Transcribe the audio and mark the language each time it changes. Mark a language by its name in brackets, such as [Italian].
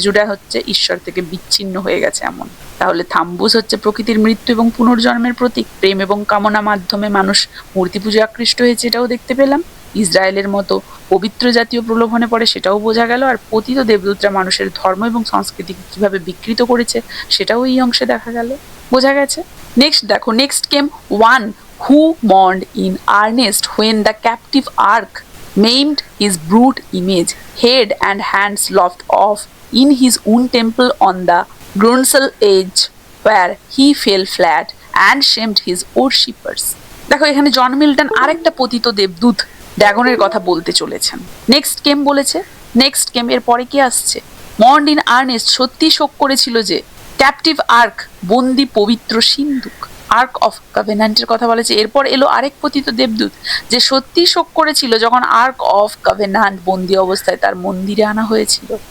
[Bangla] Judah হচ্ছে ঈশ্বর থেকে বিচ্ছিন্ন হয়ে গেছে এমন। তাহলে থাম্বুস হচ্ছে প্রকৃতির মৃত্যু এবং পুনর্জন্মের প্রতীক। প্রেম এবং কামনা মাধ্যমে মানুষ মূর্তি পুজো আকৃষ্ট হয়েছে, এটাও দেখতে পেলাম। ইসরায়েলের মতো পবিত্র জাতীয় প্রলোভনে পড়ে, সেটাও বোঝা গেল। আর পতিত দেবদূতরা মানুষের ধর্ম এবং সংস্কৃতিকে কিভাবে বিকৃত করেছে সেটাও এই অংশে দেখা গেল, বোঝা গেছে। [English] next [Bangla] দেখো, [English] Next came one who mourned in earnest when the captive ark maimed his brute image, head and hands lopped off in his own temple on the Grunsel edge, where he fell flat and shamed his worshippers. [Bangla] দেখো এখানে John Milton আরেকটা পতিত দেবদূত ড্রাগনের কথা বলতে চলেছেন। Next কেম বলেছে, next কেম এর পরে কি আসছে? [English] mourned in earnest, [Bangla] সত্যি শোক করেছিল যে ক্যাপটিভ আর্ক, বন্দি পবিত্র সিন্ধুক। আর্ক অফ কভেন্যান্টের কথা বলেছে। এরপর এলো আরেক পতিত দেবদূত যে সত্যি শোক করেছিল যখন আর্ক অফ কভেন্যান্ট বন্দি অবস্থায় তার মন্দিরে আনা হয়েছিল।